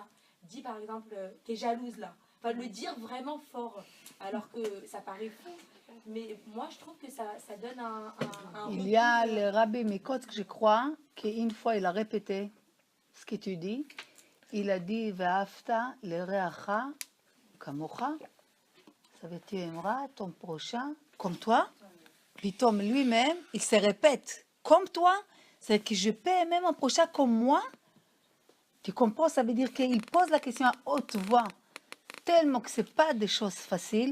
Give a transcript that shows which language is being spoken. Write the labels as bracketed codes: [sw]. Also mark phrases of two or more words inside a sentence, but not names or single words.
[fr] Dis par exemple, t'es jalouse là. Enfin, le dire vraiment fort, alors que ça paraît fou. Mais moi, je trouve que ça donne un Il y a le Rabbi Mikot, je crois, qu'une fois il a répété ce que tu dis. Il a dit [he] ואהבת לרעך כמוך. [fr] Ça veut dire tu aimeras ton prochain comme toi. Pitom lui-même, il se répète comme toi. C'est que je peux aimer mon prochain comme moi. Tu comprends? Ça veut dire qu'il pose la question à haute voix, tellement que ce n'est pas des choses faciles.